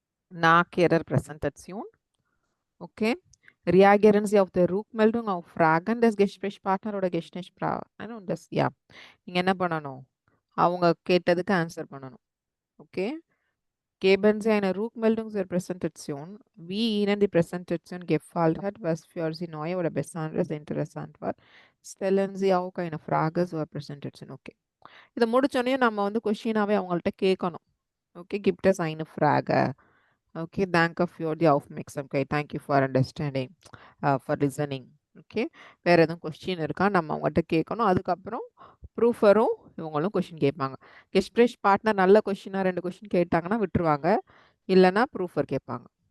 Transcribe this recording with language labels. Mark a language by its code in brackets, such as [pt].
[de] Nach ihrer Präsentation. Okay. Reagieren Sie auf die Rückmeldung auf Fragen des Gesprächspartners oder Gesprächspartner und das ja. [ta] நீங்க என்ன பண்ணணும்? அவங்க கேட்டதுக்கு answer பண்ணணும். [de] ஓகே. Geben Sie eine Rückmeldung zur Präsentation, wie Ihnen die Präsentation gefallen hat, was für Sie neu oder besonders interessant war. Stellen Sie auch eine Frage zur Präsentation. Okay. [ta] இதை முடிச்சோடனே நம்ம வந்து கொஷினாவே அவங்கள்ட்ட கேட்கணும். [de] ஓகே, gibt es eine Frage? Okay, danke für die Aufmerksamkeit. [en] Thank you for understanding, for listening. [ta] Okay, வேற எதுவும் question இருக்கா நம்ம அவங்ககிட்ட கேட்கணும். அதுக்கப்புறம் ப்ரூஃபரும் இவங்களும் கொஸ்டின் கேட்பாங்க. கெஸ்பிரேஷ் பார்ட்னர் நல்ல கொஸ்டினாக 2 கொஸ்டின் கேட்டாங்கன்னா விட்டுருவாங்க, இல்லைன்னா ப்ரூஃபர் கேட்பாங்க.